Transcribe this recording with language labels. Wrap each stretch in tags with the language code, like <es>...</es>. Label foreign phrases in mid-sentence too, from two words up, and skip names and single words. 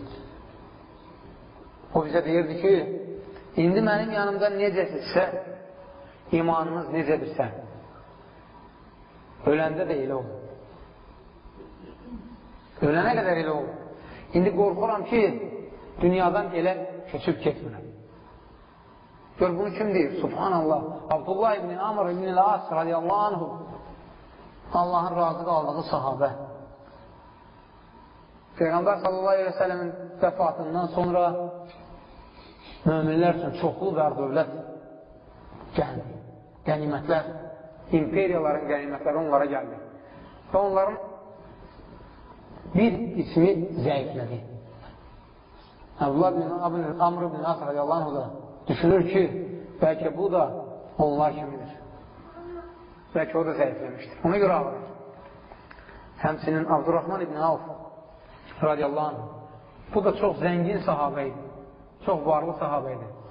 <az>O bizə deyirdi ki, indi mənim yanımda necəsinizsə, imanınız necədirsə, öləndə də elə olur. Ölənə qədər elə olur. İndi qorxuram ki, dünyadan elə köçüb getmirəm. Gör, bunu kim deyir? Subhanallah. Abdullah ibn Amr ibn al-As</az> <ar>رضي الله عنه,</ar> <az>Allahın razı qaldığı sahabə. Peyğəmbər</az> <ar>صلى الله عليه وسلم</ar> <az>vəfatından sonra möminlər üçün çoxlu və dövlət qənimətlər, imperiyaların qənimətləri onlara gəldi. Və onların bir ismi zəiflədi. Abdullah ibn Amr ibn al-As</az> <ar>رضي الله عنه</ar> <az>da düşünür ki, bəlkə bu da onlar kimidir. Bəlkə o da zəifləmişdir. Ona görə ağlayır. Həmçinin Abdurrahman ibn Avf</az> <ar>رضي الله عنه,</ar> <az>bu da çox zəngin sahabə idi. Çox varlı sahabə idi.</az>